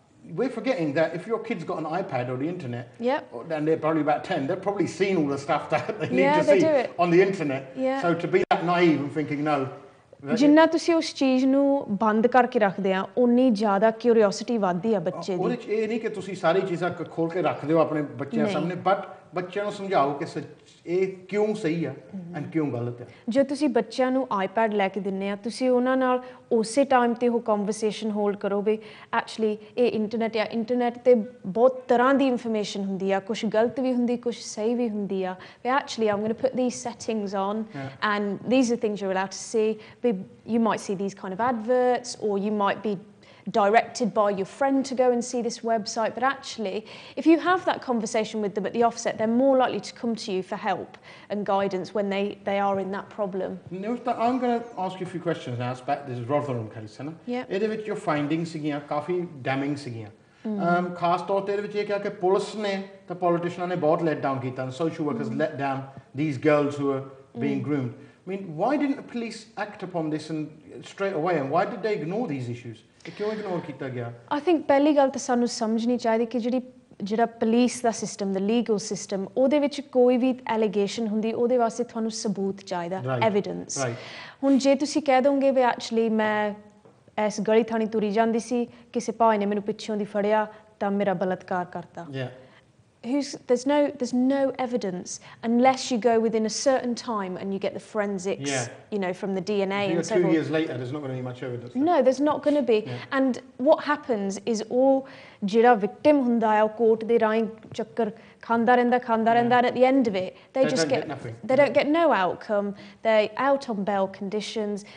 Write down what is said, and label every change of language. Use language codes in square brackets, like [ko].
[en] we're forgetting that if your kid's got an iPad or the internet, Yep. and they're probably about 10, they've probably seen all the stuff that they need to they see do it. on the internet. Yeah. So to be that naive and thinking, no. [pa] ਜਿੰਨਾ ਤੁਸੀਂ ਉਸ ਚੀਜ਼ ਨੂੰ ਬੰਦ ਕਰਕੇ ਰੱਖਦੇ ਆ ਉਨੀ ਜ਼ਿਆਦਾ ਕਿਉਰਿਓਸਿਟੀ ਵੱਧਦੀ ਆ ਬੱਚੇ ਦੀ ਉਹਦੇ ਚ ਇਹ ਨਹੀਂ ਕਿ ਤੁਸੀਂ ਸਾਰੀ ਚੀਜ਼ਾਂ ਖੋਲ ਕੇ ਰੱਖ ਦਿਓ ਆਪਣੇ ਬੱਚਿਆਂ ਸਾਹਮਣੇ ਬਟ ਬੱਚਿਆਂ ਨੂੰ ਸਮਝਾਓ ਕਿ ਇਹ ਕਿਉਂ ਸਹੀ ਆ ਐਂਡ ਕਿਉਂ ਗਲਤ ਹੈ ਜੇ ਤੁਸੀਂ ਬੱਚਿਆਂ ਨੂੰ ਆਈਪੈਡ ਲੈ ਕੇ ਦਿੰਨੇ ਆ ਤੁਸੀਂ ਉਹਨਾਂ ਨਾਲ ਉਸੇ ਟਾਈਮ ਤੇ ਉਹ ਕਨਵਰਸੇਸ਼ਨ ਹੋਲਡ ਕਰੋ ਵੀ ਐਕਚੁਅਲੀ ਇਹ ਇੰਟਰਨੈਟ ਤੇ ਬਹੁਤ ਤਰ੍ਹਾਂ ਦੀ ਇਨਫੋਰਮੇਸ਼ਨ ਹੁੰਦੀ ਆ ਕੁਝ ਗਲਤ ਵੀ ਹੁੰਦੀ ਕੁਝ ਸਹੀ ਵੀ ਹੁੰਦੀ ਆ ਵੀ actually [en] I'm going to put these settings on and these are things you are allowed to see you might see these kind of adverts or you might be directed by your friend to go and see this website, but actually if you have that conversation with them at the offset they're more likely to come to you for help and guidance when they are in that problem. I'm going to ask you a few questions now about this Rotherham case [hi] है ना [pa] ਇਹਦੇ ਵਿੱਚ ਜੋ findings ਸੀਗੀਆਂ ਕਾਫੀ ਡੈਮਿੰਗ ਸੀਗੀਆਂ ਖਾਸ ਤੌਰ ਤੇ ਇਹਦੇ ਵਿੱਚ ਇਹ ਕਿਹਾ ਕਿ ਪੁਲਿਸ ਨੇ ਤੇ ਪੋਲੀਟੀਸ਼ੀਅਨਾਂ ਨੇ ਬਹੁਤ let down ਕੀਤਾ [en] social workers let down these girls who are being groomed. I mean, why didn't the police act upon this and straight away, and why did they ignore these issues? [pa] ਕਿਉਂ ignore ਕੀਤਾ ਗਿਆ? [en] I think [pa] ਪਹਿਲੀ ਗੱਲ ਤਾਂ ਸਾਨੂੰ ਸਮਝਣੀ ਚਾਹੀਦੀ ਕਿ ਜਿਹੜਾ ਪੁਲਿਸ ਦਾ ਸਿਸਟਮ ਦਾ ਲੀਗਲ ਸਿਸਟਮ ਉਹਦੇ ਵਿੱਚ ਕੋਈ ਵੀ ਐਲੀਗੇਸ਼ਨ ਹੁੰਦੀ ਉਹਦੇ ਵਾਸਤੇ ਤੁਹਾਨੂੰ ਸਬੂਤ ਚਾਹੀਦਾ ਐਵੀਡੈਂਸ ਹੁਣ ਜੇ ਤੁਸੀਂ ਕਹਿ ਦੋਗੇ ਵੀ ਐਕਚੁਅਲੀ ਮੈਂ ਇਸ ਗਲੀ ਥਾਣੀ ਤੁਰੀ ਜਾਂਦੀ ਸੀ ਕਿਸੇ ਭਾਈ ਨੇ ਮੈਨੂੰ ਪਿੱਛੋਂ ਦੀ ਫੜਿਆ ਤਾਂ ਮੇਰਾ ਬਲਾਤਕਾਰ ਕਰਤਾ [en] there's no evidence unless you go within a certain time and you get the forensics you know from the DNA and so 2 years later there's not going to be much evidence no there's not going to be and what happens is all ਜਿਹੜਾ victim ਹੁੰਦਾ ਹੈ ਉਹ court ਦੇ ਰਾਹੀਂ ਚੱਕਰ ਖਾਂਦਾ ਰਹਿੰਦਾ and at the end of it they just get nothing. They don't get no outcome they're out on bail conditions.